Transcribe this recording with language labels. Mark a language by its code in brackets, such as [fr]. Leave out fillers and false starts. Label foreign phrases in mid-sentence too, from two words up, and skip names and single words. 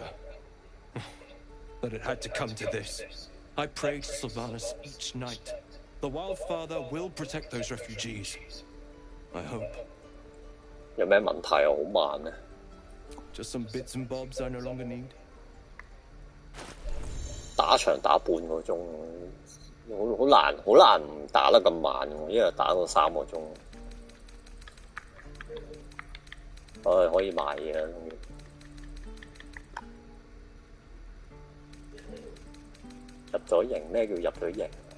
[en] That it had to come to this. I prayed to Sylvanas each night. The Wildfather will protect those refugees. I hope. [yue] 有咩問題啊？好慢啊！ [en] Just some bits and bobs I no longer need. [yue] 打場打半個鐘，好難唔打得咁慢喎，一日打到3個鐘。唉，可以買嘢啦，終於。入咗營，咩叫入咗營？